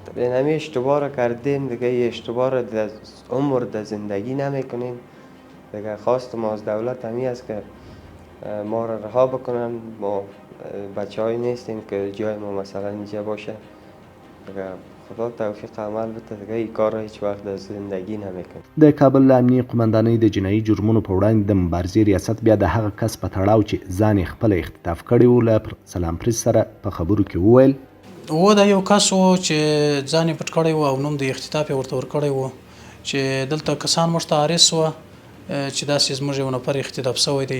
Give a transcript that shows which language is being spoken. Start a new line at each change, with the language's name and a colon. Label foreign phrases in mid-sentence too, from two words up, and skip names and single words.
Persian: به نمی اشتباه را کردیم دیگه، ای اشتباه را در عمر در زندگی نمیکنیم دیگه. خواست ما از دولت همی است که ما را رها بکنن. ما بچه های نیستیم که جای ما مثلا اینجا باشه دیگه. خدا توفیق عمل بده دیگه، این کار را هیچ وقت در زندگی نمیکنیم.
Pashto: د کابل له امنیې قومندانۍ د جنایي جرمونو په وړاندې د مبارزې ریاست بیا د هغه کس په تړاو چې ځان یې خپله اختطاف کړی و له سلام پریس سره په خبرو کې وویل دا یو کس و چې ځان یې پټ کړی و او نوم د اختطاف یې ورته ورکړی و چې دلته کسان موږ ته عارض وه چې داسې زموږ یو نفر اختطاف شوی دی.